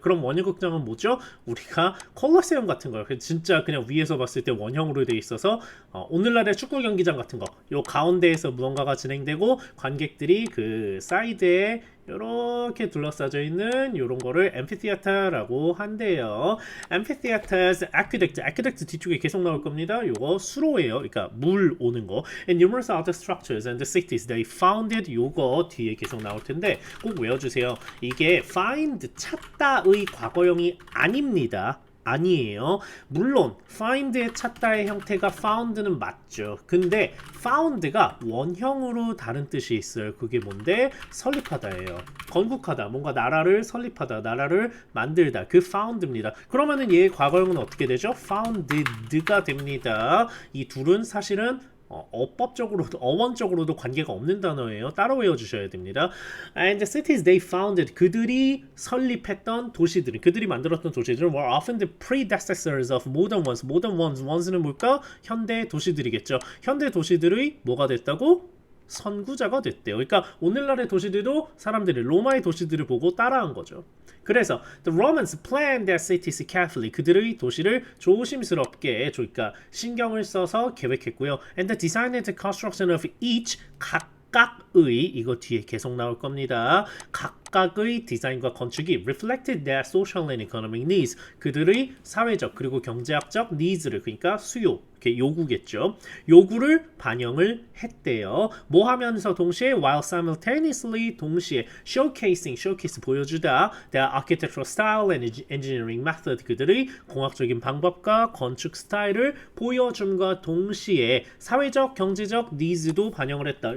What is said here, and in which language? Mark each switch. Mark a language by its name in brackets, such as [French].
[Korean] 그럼 원형극장은 뭐죠? 우리가 콜로세움 같은 거, 진짜 그냥 위에서 봤을 때 원형으로 되어 있어서 오늘날의 축구 경기장 같은 거, 요 가운데에서 무언가가 진행되고 관객들이 그 사이드에 이렇게 둘러싸져 있는 이런 거를 amphitheater라고 한대요. amphitheaters, aqueduct 뒤쪽에 계속 나올 겁니다. 요거 수로예요. 그러니까 물 오는 거. [English] And numerous other structures and the cities they founded, [Korean] 요거 뒤에 계속 나올 텐데 꼭 외워주세요. 이게 find, 찾다의 과거형이 아닙니다. 아니에요. 물론 find의 찾다의 형태가 found는 맞죠. 근데 found가 원형으로 다른 뜻이 있어요. 그게 뭔데? 설립하다예요. 건국하다, 뭔가 나라를 설립하다, 나라를 만들다, 그 found입니다. 그러면은 얘의 과거형은 어떻게 되죠? founded가 됩니다. 이 둘은 사실은 어법적으로도 어원적으로도 관계가 없는 단어예요. 따로 외워주셔야 됩니다. [English] And the cities they founded, [Korean] 그들이 설립했던 도시들, 그들이 만들었던 도시들은 [English] were often the predecessors of modern ones. [Korean] modern ones는 뭘까? 현대 도시들이겠죠. 현대 도시들의 뭐가 됐다고? 선구자가 됐대요. 그러니까 오늘날의 도시들도 사람들이 로마의 도시들을 보고 따라한 거죠. 그래서 [English] the Romans planned their cities carefully, [Korean] 그들의 도시를 조심스럽게, 그러니까 신경을 써서 계획했고요. [English] And the design and the construction of each, [Korean] 각각의, 이거 뒤에 계속 나올 겁니다. 각각의 디자인과 건축이 [English] reflected their social and economic needs, [Korean] 그들의 사회적 그리고 경제학적 needs를, 그러니까 수요, 요구겠죠. 요구를 반영을 했대요. 뭐 하면서 동시에 [English] while simultaneously, [Korean] 동시에 showcase 보여주다 [English] their architectural style and engineering method, [Korean] 그들의 공학적인 방법과 건축 스타일을 보여줌과 동시에 사회적 경제적 니즈도 반영을 했다.